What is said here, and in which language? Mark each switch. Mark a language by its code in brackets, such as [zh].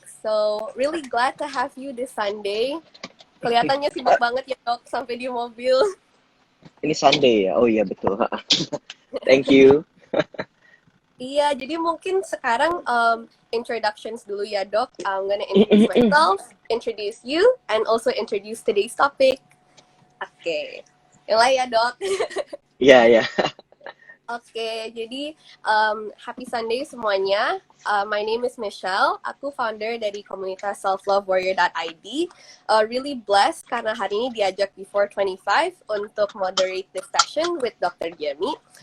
[en] So really glad to have you this Sunday. [id] Kelihatannya sibuk banget ya dok sampai di mobil. Ini Sunday ya? Oh iya betul. [en] Thank you. [id] Iya, jadi mungkin sekarang introductions dulu ya dok. [en] I'm gonna introduce myself, introduce you, and also introduce today's topic. [id] Oke, mulai ya dok. Iya ya. Oke, jadi happy Sunday semuanya. [en] My name is Michelle. [id] Aku founder dari komunitas selflovewarrior.id. Really blessed karena hari ini diajak Before 25 untuk [en] moderate this session with [id] Dr. Jamie.